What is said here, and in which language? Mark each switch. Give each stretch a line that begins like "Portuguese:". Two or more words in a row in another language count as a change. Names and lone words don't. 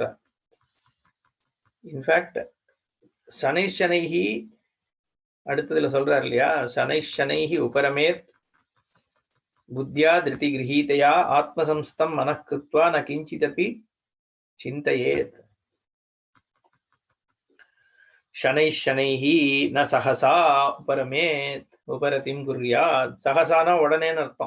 Sanskrit: இன்ஃபேக்ட் शनैः शनैः
Tamil: அடுத்ததுல சொல்றாரு இல்லையா,
Sanskrit: शनैः शनैः उपरमेद् बुद्ध्या धृति गृहीतया आत्मसंस्थं मनःकृत्वा न किञ्चिदपि चिन्तयेत्. शनै शनैः न सहसा उपरमेत् उपरतिं कुर्यात्.
Tamil: சகசானா உடனேன்னு அர்த்தம்.